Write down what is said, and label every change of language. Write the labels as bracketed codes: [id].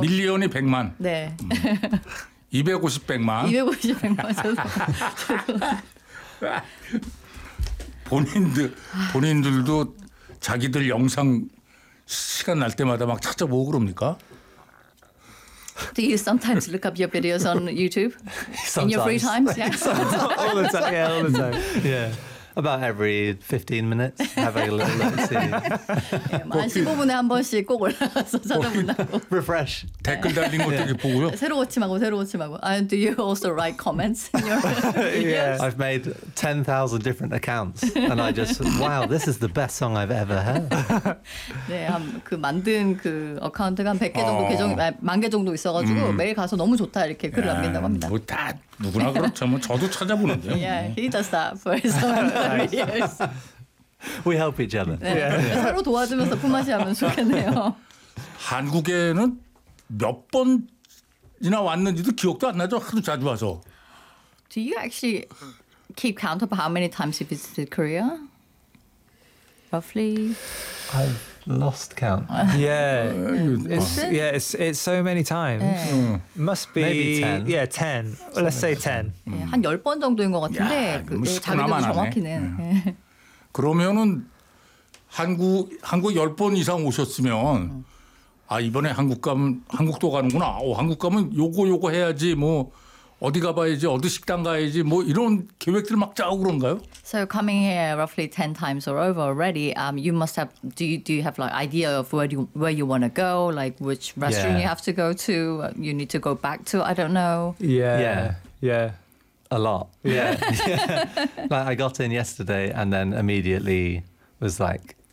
[ko] 밀리언이 100만. 네. 250 100만. 250 100만. 본인들도 자기들 영상 시간 날 때마다 막 찾아보고 그럽니까? [en] Do you sometimes look up your videos on YouTube in your free time? All the time. Yeah, all the time. Yeah, about every 15 minutes, have a little look. See. [ko] 한 15분에 한 번씩 꼭 올라가서 찾아본다고. [en] Refresh. [ko] 댓글 달린 것도 이렇게 보고요. 새로 고침하고. [en] And do you also write comments in your videos? Yeah, I've made 10,000 different accounts, and I just wow, this is the best song I've ever heard. [ko] 네, 한 그 만든 그 어카운트가 한 100개 정도 계정 만 개 정도 있어가지고 매일 가서 너무 좋다 이렇게 글을 남긴다고 합니다. 뭐 다 누구나 그렇죠. 뭐 저도 찾아보는데. [en] Yeah, he does that for his own We help each other. [ko] 네, yeah. 서로 도와주면서 품앗이 하면 좋겠네요. 한국에는 몇 번이나 왔는지도 기억도 안 나죠. 하도 자주 와서. [en] Do you actually keep count of how many times you visited Korea? Roughly. I've lost count. It's so many times. Yeah. Must be maybe 10. Yeah, 10. So let's say 10. [ko] 한 10번 정도인 것 같은데. 자기들도 정확히는. 그러면은 한국 10번 이상 오셨으면 아 이번에 한국 가면 한국도 가는구나. 한국 가면 요거 해야지 뭐 어디 가봐야지 어디 식당 가야지 뭐 이런 계획들 막 짜고 그런가요? [en] So coming here roughly 10 times or over already, you must have do you have like idea of where you want to go, like which restaurant you have to go to, you need to go back to, I don't know. Yeah. A lot. Yeah. Like I got in yesterday and then immediately was like.